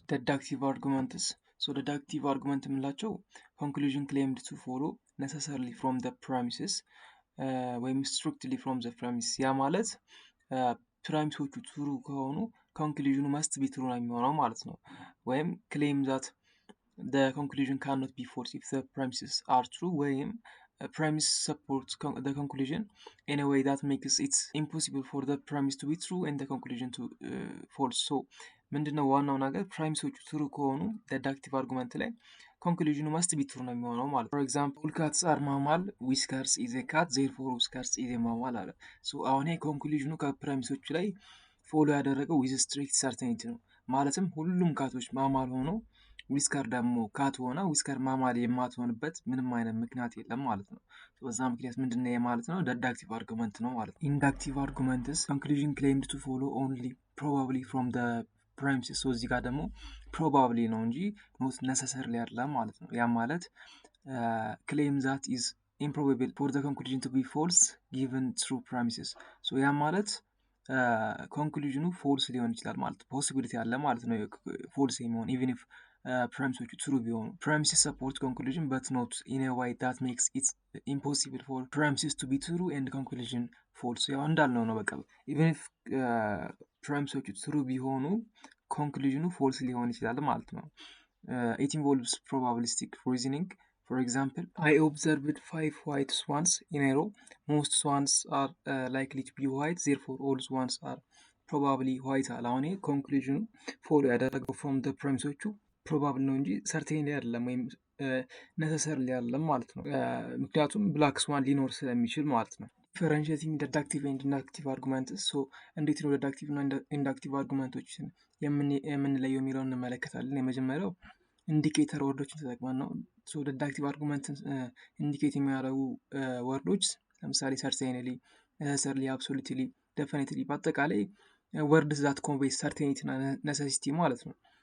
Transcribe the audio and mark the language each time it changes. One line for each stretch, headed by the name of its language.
English: Deductive arguments. So deductive argument የምንላቸው conclusion claimed to follow necessarily from the premises ወይም strictly from the premise
Amharic: ያ ማለት ፕራሚሶቹ ትሩ ከሆኑ ኮንክሉዥኑ መስት ቢ ትሩ ነው የሚሆነው ማለት ነው።
English: ወይም claim that the conclusion cannot be false if the premises are true ወይም premise supports the conclusion in a way that makes it impossible for the premise to be true and the conclusion to false.
Amharic: So ምንድነው ዋናው ነገር ፕራሚሶቹ ትሩ ከሆኑ deductive argument ላይ ኮንክሉዥኑ መስት ቢ ትሩ ነው የሚሆነው ማለት ነው።
English: For example cats are mammal whiskers is a cat therefore whiskers is a mammal
Amharic: አለ። ሶ አሁን ይሄ ኮንክሉዥኑ ከፕራሚሶቹ ላይ ፎሎ ያደረገው
English: with strict certainty
Amharic: ነው። ማለትም ሁሉም ካቶች ማማል ሆነው ዊስከር ደግሞ ካት ሆና ዊስከር ማማል የማትሆንበት ምንም አይነት ምክንያት የለም ማለት ነው። በዛ ምክንያት ምንድነው ማለት ነው deductive argument ነው ማለት ነው።
English: Inductive arguments conclusion claimed to follow only probably from the premises. So
Amharic: እዚህ ጋር ደግሞ
English: probably
Amharic: ነው እንጂ
English: not necessarily አይደለም ማለት ነው። ያ ማለት claim that is improbable for the conclusion to be false given true premises. So
Amharic: ያ ማለት ኮንክሉዥኑ ፎልስ ሊሆን ይችላል ማለት ፖሲቢሊቲ አለ ማለት ነው ፎልስ የሚሆን
English: even if premises true ቢሆኑ premises support conclusion but not in a way that makes it impossible for premises to be true and conclusion false.
Amharic: ያው እንዳልነው ነው በቃ even if premises true ቢሆኑ ኮንክሉዥኑ ፎልስ ሊሆን ይችላል ማለት ነው።
English: It involves probabilistic reasoning. For example, I observed 5 white swans in a row. Most swans are likely to be white, therefore all swans are probably white.
Amharic: አሁን ኮንክሉዥኑ ፎሎ ያደረገው from the premises probable ነው እንጂ certainly አይደለም ወይም necessarily አይደለም ማለት ነው። ምክንያቱም black swan ሊኖር ስለሚችል ማለት ነው።
English: Differentiating deductive and inductive arguments.
Amharic: So እንዴት ነው deductive እና inductive argumenቶችን የምንለየው የሚለውን እንመለከታለን። የመጀመሪያው ኢንዲኬተር ወርዶችን ተጠቅመን ነው። ሶ deductive argument ኢንዲኬት የሚያደርጉ ወርዶች ለምሳሌ
English: certainly, necessarily, absolutely, definitely
Amharic: በአጠቃላይ ወርድስ
English: that convey certainty
Amharic: እና necessity ማለት ነው።